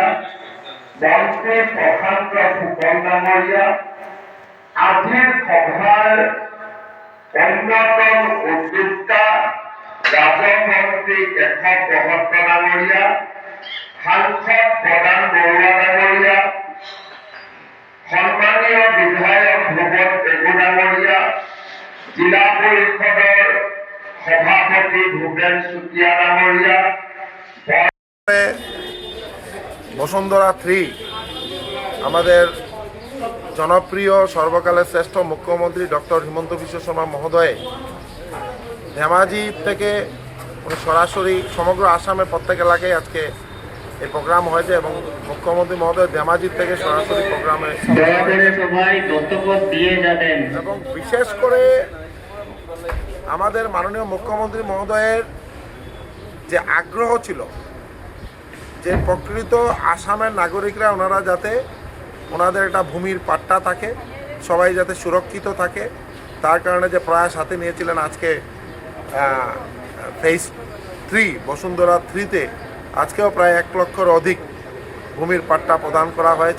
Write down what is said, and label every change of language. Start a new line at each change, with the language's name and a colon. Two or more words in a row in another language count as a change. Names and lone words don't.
Assamese: মন্ত্ৰী প্ৰশান্ত ফুকন ডাঙৰীয়া, আজিৰ সভাৰ অন্যতম উদ্যোক্তা ৰাজমন্ত্ৰী কেশৱ মহন্ত ডাঙৰীয়া, সাংসদ প্ৰদান বৰুৱা ডাঙৰীয়া, সন্মানীয় বিধায়ক ভুৱন পেগু ডাঙৰীয়া, জিলা পৰিষদৰ সভাপতি ভূপেন চুতীয়া ডাঙৰীয়া,
Bangla: বসুন্ধরা 3 আমাদের জনপ্রিয় সর্বকালের শ্রেষ্ঠ মুখ্যমন্ত্রী ডক্টর হিমন্ত বিশ্ব শর্মা মহোদয় ধেমাজি থেকে সরাসরি সমগ্র আসামের প্রত্যেক এলাকায় আজকে এই প্রোগ্রাম হয়েছে এবং মুখ্যমন্ত্রী মহোদয় ধেমাজি থেকে সরাসরি প্রোগ্রামে সবাই বক্তব্য দিয়ে যাবেন। এবং বিশেষ করে আমাদের মাননীয় মুখ্যমন্ত্রী মহোদয়ের যে আগ্রহ ছিল যে প্রকৃত আসামের নাগরিকরা ওনারা যাতে ওনাদের একটা ভূমির পাট্টা থাকে, সবাই যাতে সুরক্ষিত থাকে, তার কারণে যে প্রয়াস হাতে নিয়েছিলেন আজকে ফেজ 3 বসুন্ধরা 3-তে আজকেও প্রায় 1 লক্ষর অধিক ভূমির পাট্টা প্রদান করা হয়েছে।